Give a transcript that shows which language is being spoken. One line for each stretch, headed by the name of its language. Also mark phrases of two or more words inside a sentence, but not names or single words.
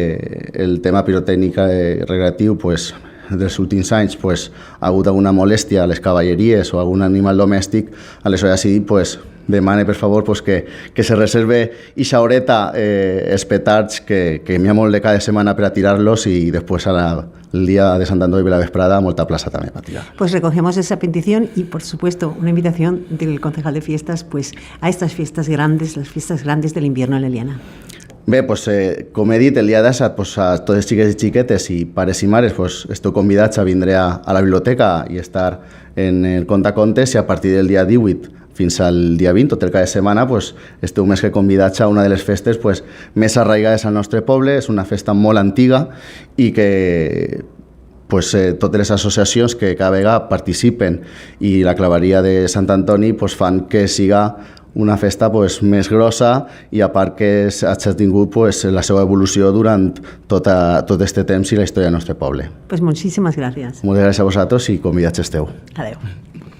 Catalan: el tema pirotècnica recreatiu dels últims anys ha hagut alguna molèstia a les cavalleries o a algun animal domèstic, aleshores sí, demane per favor que se reserve ixa horeta els petards, que n'hi ha molt de cada setmana per a tirar-los, i després el dia de Sant Antoni de la vesprada molta plaça també per tirar.
Spanish: Pues recogemos esa petición y, por supuesto, una invitación del concejal de fiestas a estas fiestas grandes, las fiestas grandes del invierno en l'Eliana.
Catalan: Bé, com he dit, el dia d'assat a tots els xiquets i xiquetes i pares i mares esteu convidats a vindre a la biblioteca i estar en el contacontes, i a partir del dia 18 fins al dia 20, tot el cada setmana, esteu més que convidats a una de les festes més arraigades al nostre poble. És una festa molt antiga i que totes les associacions que cada vegada participen i la claveria de Sant Antoni fan que siga una festa més grossa, i a part que ha tingut la seva evolució durant tot aquest temps i la història del nostre poble.
Spanish: Pues muchísimas gracias.
Catalan: Moltes gràcies a vosaltres i convidats esteu. Adeu.